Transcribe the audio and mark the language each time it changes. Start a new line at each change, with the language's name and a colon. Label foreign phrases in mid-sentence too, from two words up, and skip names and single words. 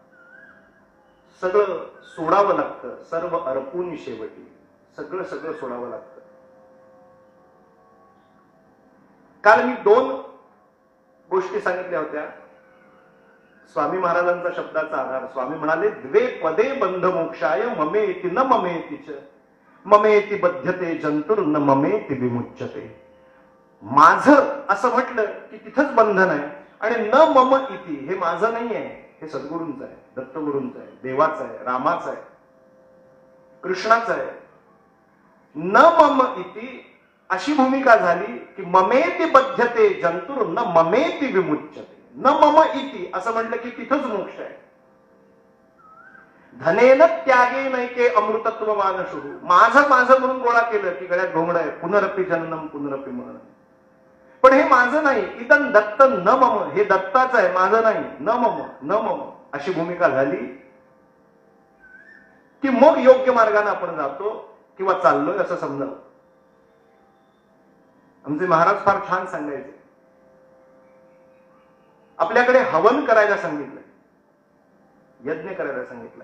Marathi: सगळं सोडावं लागतं, सर्व अर्पून शेवटी सगळं सगळं सोडावं लागतं. काल मी 2 गोष्टी सांगितल्या होत्या. स्वामी महाराजांचा शब्दाचा आधार. स्वामी म्हणाले,
Sanskrit: द्वे पदे बंध मोक्षाय ममेति न ममेति च ममेति बध्यते जंतुर न ममेति विमुच्यते.
Marathi: माझं असं म्हटलं की तिथंच बंधन आहे, आणि
Sanskrit: न मम इति
Marathi: हे माझं नाही आहे, हे सद्गुरूंचं आहे, दत्तगुरूंचं आहे, देवाचं आहे, रामाचं आहे, कृष्णाचं आहे.
Sanskrit: न मम इति
Marathi: अशी भूमिका झाली की
Sanskrit: ममेति बध्यते जंतुर न ममेति विमुच्यते. न मम इति
Marathi: असं म्हटलं की तिथंच मोक्ष आहे.
Sanskrit: धनेन त्यागे नैके अमृतत्व मानशु.
Marathi: माझं माझं म्हणून गोळा केलं की गळ्यात घोंगड आहे,
Sanskrit: पुनरपी जननम पुनरपी मरण.
Marathi: पण हे माझं नाही,
Sanskrit: इदं दत्त न मम,
Marathi: हे दत्ताचं आहे, माझं नाही.
Sanskrit: न मम न मम
Marathi: अशी भूमिका झाली की मग योग्य मार्गाने आपण जातो किंवा चाललोय असं समजावं. आमचे महाराज फार छान सांगायचे. आपल्याकडे हवन करायला सांगितलंय, यज्ञ करायला सांगितलंय.